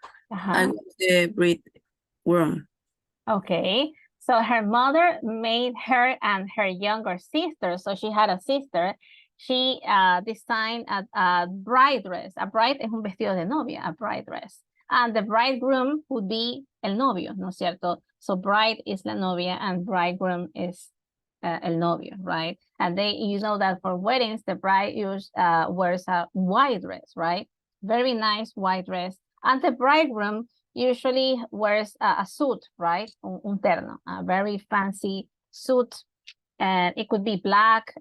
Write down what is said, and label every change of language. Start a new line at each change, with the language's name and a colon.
English: I was the read room. Okay, so her mother made her and her younger sister, so she had a sister, she designed a bride dress.
Spanish: A bride es un vestido de novia,
English: a bride dress. And the bridegroom would be
Spanish: el novio, ¿no es cierto?
English: So bride is
Spanish: la novia
English: and bridegroom is
Spanish: el novio,
English: right? And you know that for weddings, the bride wears a white dress, right? Very nice white dress. And the bridegroom usually wears a suit, right?
Spanish: Un terno,
English: a very fancy suit. And it could be black.